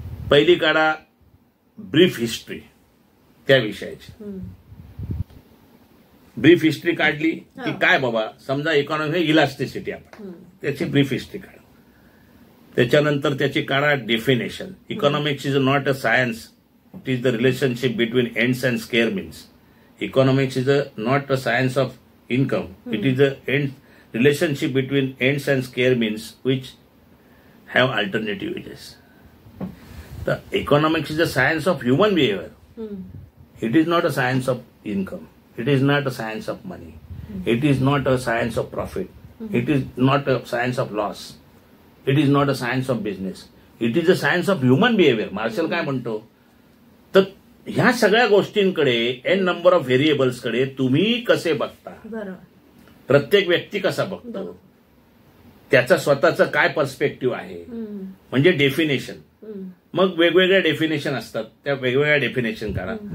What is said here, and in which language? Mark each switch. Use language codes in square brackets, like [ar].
[mr] पहिली काढा brief history त्या विषयाची. ब्रीफ हिस्ट्री काढली की काय बाबा समजा इकॉनॉमी इलास्टिसिटी आपण त्याची ब्रीफ हिस्ट्री काढा. त्याच्यानंतर त्याची काढा definition. [en] Economics is not a science, it is the relationship between ends and square means. Economics is not a science of income. It is a relationship between ends and square means which have alternative uses. The economics is a science of human behavior. It is not a science of income. It is not a science of money. It is not a science of profit. It is not a science of loss. It is not a science of business. It is a science of human behavior. [mr] Marshal काय म्हणतो तर ह्या सगळ्या गोष्टींकडे N number of व्हेरिएबल्सकडे तुम्ही कसे बघता, प्रत्येक व्यक्ती कसा बघतो, त्याचा स्वतःचा काय पर्स्पेक्टिव्ह आहे म्हणजे डेफिनेशन. मग वेगवेगळ्या डेफिनेशन असतात त्या वेगवेगळ्या डेफिनेशन काढा.